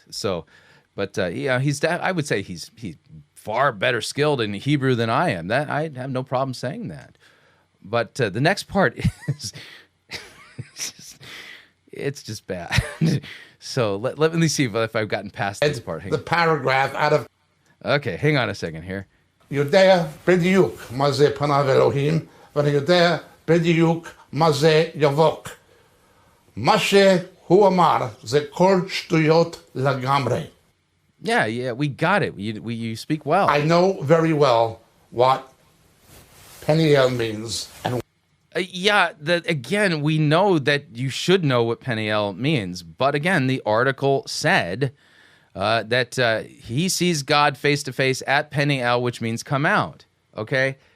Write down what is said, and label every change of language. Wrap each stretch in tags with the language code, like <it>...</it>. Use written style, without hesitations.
<en>So, but I would say he's far better skilled in Hebrew than I am. That I have no problem saying that. But the next part is it's just bad. So let me see if I've gotten past this part. The paragraph out of. Okay, hang on a second here.</en> <he>יודע בדיוק מה זה פניו אלוהים, ואני יודע בדיוק מה זה יבוק. מה שהוא אמר זה כל שטויות לגמרי.</he> <en>Yeah, we got it. You speak well. I know very well what Peniel means. And Yeah, again, we know that you should know what Peniel means. But again, the article said that he sees God face to face at Peniel, which means come out. Okay?</en>